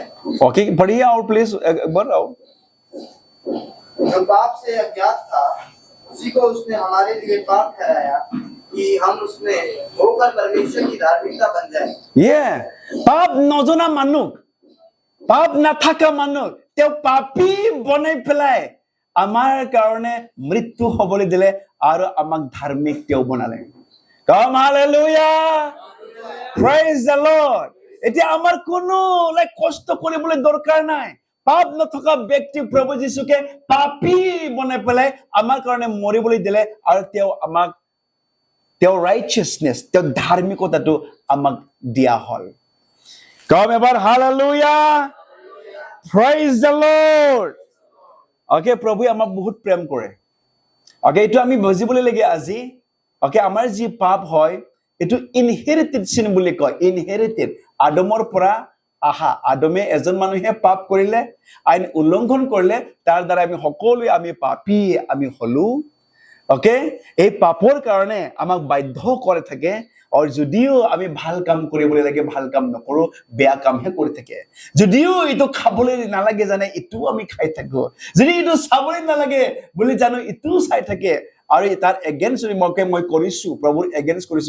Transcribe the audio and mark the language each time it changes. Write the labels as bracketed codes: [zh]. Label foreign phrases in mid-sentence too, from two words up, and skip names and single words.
[hi] ओके, पढ़िए और प्लीज एक बार आओ। जो पाप से अज्ञात था, उसी को उसने हमारे लिए पाप कराया कि हम उसमें होकर परमेश्वर की धार्मिकता बन जाए। [as] যি পাপ নজনা মানুহক, পাপ নথকা মানুহক তেওঁ पापी বনাই পেলাই আমাৰ কাৰণে মৃত্যু হ'বলৈ দিলে আৰু আমাক ধাৰ্মিক তেও বনালে। [en] Come hallelujah, praise the Lord। [as] এতিয়া আমাৰ কোনো কষ্ট কৰিবলৈ দৰকাৰ নাই। পাপ নথকা ব্যক্তি প্ৰভু যীশুকে পাপী বনাই পেলাই আমাৰ কাৰণে মৰিবলৈ দিলে আৰু তেও আমাক তেও righteousness, তেও ধাৰ্মিকতাটো আমাক দিয়া হল। [en] Come এবাৰ hallelujah, praise the Lord। ओके, [as] प्रभु আমাক বহুত প্রেম করে। ओके, এটো আমি বুজিবলৈ লাগে আজি। ओके, আমাৰ যি পাপ হয় এটো [en] inherited sin [as] বুলি কয়। ইনহেৰিটেড, আদমৰ পৰা আহা। আদমে এজন মানুহে পাপ কৰিলে, আইন উল্লংঘন কৰিলে, তাৰ দ্বাৰা আমি সকলোৱে আমি পাপী আমি হলো। ओके, এই পাপৰ কাৰণে আমাক বাধ্য কৰে থাকে और যদিও আমি ভাল কাম কৰিবলৈ লাগে ভাল কাম নকৰো, বেয়া কামহে কৰি থাকে। যদিও ইটো খাবলৈ নালাগে জানে ইটো আমি খাই থাকো, যদি ইটো চাবলৈ নালাগে বুলি জানো ইটো চাই থাকে আৰু তাৰ এগেইনষ্ট মই কৰিছো, প্ৰভুৰ এগেইনষ্ট কৰিছো।